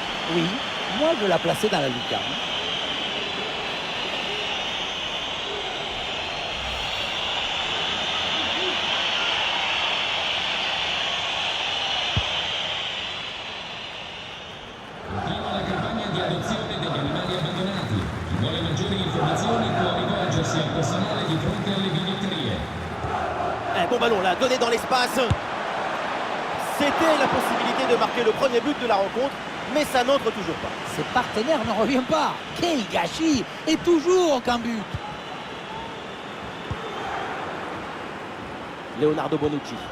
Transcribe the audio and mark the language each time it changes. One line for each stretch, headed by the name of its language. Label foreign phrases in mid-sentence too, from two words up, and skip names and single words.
French: Oui, moi je l'ai placé dans la lucarne.
Italian: La campagna di adozione degli animali abbandonati. Chi vuole maggiori informazioni può rivolgersi al personale di fronte alle biglietterie.
French: Bon ballon là, donné dans l'espace. C'était la possibilité de marquer le premier but de la rencontre, mais ça n'entre toujours pas. Ses partenaires ne reviennent pas. Quel gâchis! Et toujours aucun but. Leonardo Bonucci.